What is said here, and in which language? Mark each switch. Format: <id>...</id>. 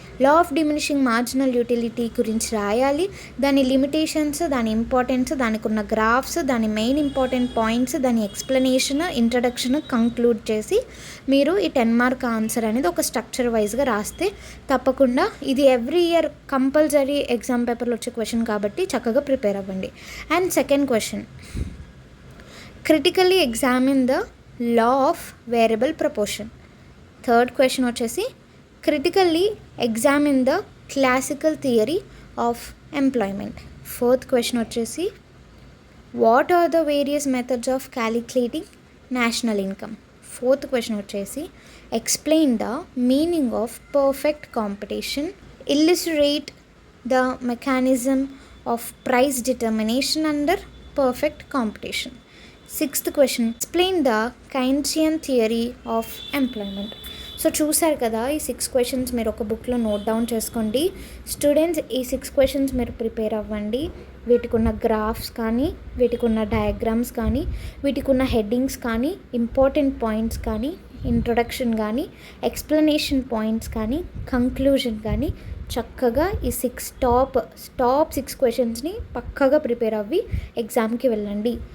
<te>Law of diminishing marginal utility గురించి రాయాలి, దాని లిమిటేషన్స్, దాని ఇంపార్టెన్స్, దానికి ఉన్న గ్రాఫ్స్, దాని మెయిన్ ఇంపార్టెంట్ పాయింట్స్, దాని ఎక్స్ప్లెనేషన్, ఇంట్రడక్షన్ కంక్లూడ్ చేసి మీరు ఈ 10 మార్క్ ఆన్సర్ అనేది ఒక స్ట్రక్చర్ వైజ్గా రాస్తే తప్పకుండా ఇది ఎవ్రీ ఇయర్ కంపల్సరీ ఎగ్జామ్ పేపర్లో వచ్చే క్వశ్చన్ కాబట్టి చక్కగా ప్రిపేర్ అవ్వండి.</te> <en>And second question, critically examine the law of variable proportion. Third question</en> <te>వచ్చేసి</te> <en>critically examine the classical theory of employment. Fourth question</en> <te>వచ్చేసి</te> <en>what are the various methods of calculating national income. Fourth question</en> <te>వచ్చేసి</te> <en>explain the meaning of perfect competition, illustrate the mechanism of price determination under perfect competition. Sixth question, explain the Keynesian theory of employment.</en> <te>So చూసారు కదా, ఈ 6 questions మీరు ఒక బుక్లో note down చేసుకోండి. Students, ఈ 6 questions మీరు ప్రిపేర్ అవ్వండి. వీటికి ఉన్న గ్రాఫ్స్ కానీ, వీటికి ఉన్న డయాగ్రామ్స్ కానీ, వీటికి ఉన్న హెడ్డింగ్స్ కానీ, ఇంపార్టెంట్ పాయింట్స్ కానీ, ఇంట్రొడక్షన్ కానీ, ఎక్స్ప్లెనేషన్ పాయింట్స్ కానీ, కంక్లూజన్ కానీ చక్కగా ఈ టాప్ 6 క్వశ్చన్స్ని పక్కగా ప్రిపేర్ అవ్వి ఎగ్జామ్కి వెళ్ళండి.</te>